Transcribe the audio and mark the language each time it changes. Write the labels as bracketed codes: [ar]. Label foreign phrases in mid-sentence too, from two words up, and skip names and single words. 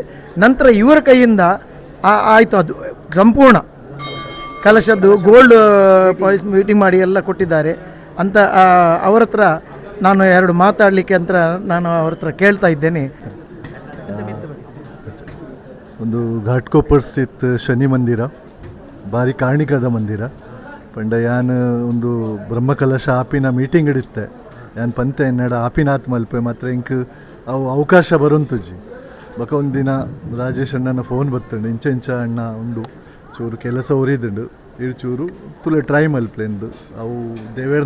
[kn] ನಂತರ ಇವರ ಕೈಯಿಂದ ಆಯಿತು, ಅದು ಸಂಪೂರ್ಣ ಕಲಶದ್ದು [en] gold polish meeting [kn] ಮಾಡಿ ಎಲ್ಲ ಕೊಟ್ಟಿದ್ದಾರೆ ಅಂತ ಅವ್ರ ಹತ್ರ ನಾನು ಎರಡು ಮಾತಾಡಲಿಕ್ಕೆ ಅಂತ ನಾನು ಅವ್ರ ಹತ್ರ ಕೇಳ್ತಾ ಇದ್ದೇನೆ. [tcy] ಒಂದು ಘಾಟ್ಕೊಪ್ಪರ್ ಸ್ಥಿತ್ ಶನಿ ಮಂದಿರ ಭಾರಿ ಕಾಣಿಕದ ಮಂದಿರ ಪಂಡ ಯಾನ್ ಒಂದು ಬ್ರಹ್ಮಕಲಶ ಆಪಿನ ಮೀಟಿಂಗ್ ಇಡುತ್ತೆ ಯಾನ್ ಪಂತೆ ಎನ್ನಡ ಆಪಿನಾತ್ ಮಲ್ಪೆ ಮಾತ್ರ ಇಂಕ್ ಅವು ಅವಕಾಶ ಬರುಂತುಜಿ ಬಕ ಒಂದಿನ ರಾಜೇಶ್ ಅಣ್ಣನ ಫೋನ್ ಬರ್ತಂಡು ಇಂಚ ಅಣ್ಣ ಉಂಡು ಚೂರು ಕೆಲಸ ಉರಿದುಂಡು ಇಡು ಚೂರು ತುಲೆ ಟ್ರೈ ಮಲ್ಪೆಂದು ಅವು ದೇವೇರ್ನ